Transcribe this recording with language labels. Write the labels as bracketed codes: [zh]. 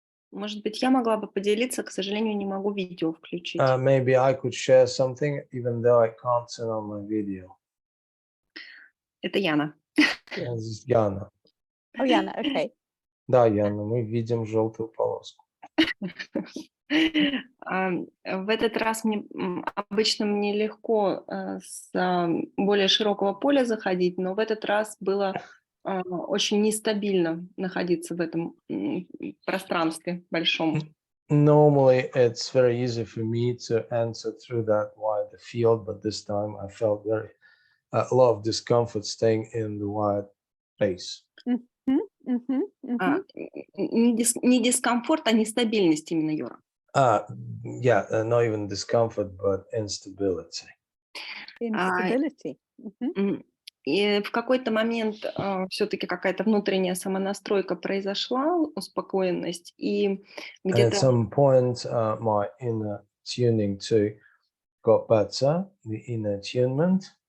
[ru] Может быть, я могла бы поделиться, к сожалению, не могу видео включить. [en] Maybe I could share something, even though I can't turn on my video. [ru] Это Яна. Здесь Яна. [en] Oh, Yana, okay. [ru] Да, Яна, мы видим желтую полоску. В этот раз обычно мне легко с более широкого поля заходить, но в этот раз было очень нестабильно находиться в этом пространстве большом. [en] Normally, it's very easy for me to enter through that wide field, but this time I felt a lot of discomfort staying in the wide space. [ru] Не дискомфорт, а нестабильность именно, Юра. [en] Yeah, not even discomfort, but instability. Instability. [ru] И в какой-то момент все-таки какая-то внутренняя самонастройка произошла, успокоенность, и где-то... [en] At some point, my inner tuning too got better, the inner attunement.